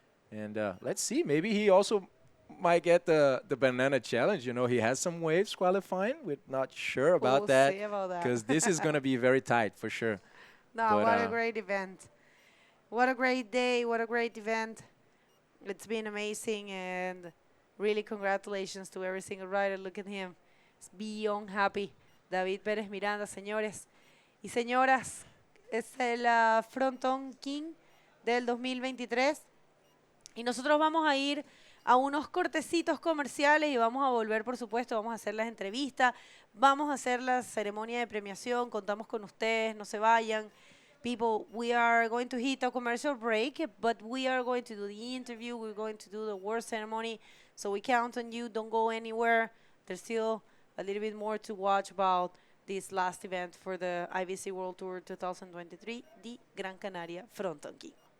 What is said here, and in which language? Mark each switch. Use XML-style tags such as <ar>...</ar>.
<en>And let's see, maybe he also might get the banana challenge. You know, he has some waves qualifying. We're not sure about that because this is going to be very tight for sure. No, but, what a great event. What a great day. What a great event. It's been amazing, and really congratulations to every single rider. Look at him. It's beyond happy.</en> <es>David Pérez Miranda, señores y señoras, es el Fronton King del 2023. Y nosotros vamos a ir a unos cortecitos comerciales y vamos a volver, por supuesto, vamos a hacer las entrevistas, vamos a hacer la ceremonia de premiación, contamos con ustedes, no se vayan.</es> <en>People, we are going to hit a commercial break, but we are going to do the interview, we're going to do the award ceremony, so we count on you, don't go anywhere. There's still a little bit more to watch about this last event for the IBC World Tour 2023, the Gran Canaria Fronton King.</en>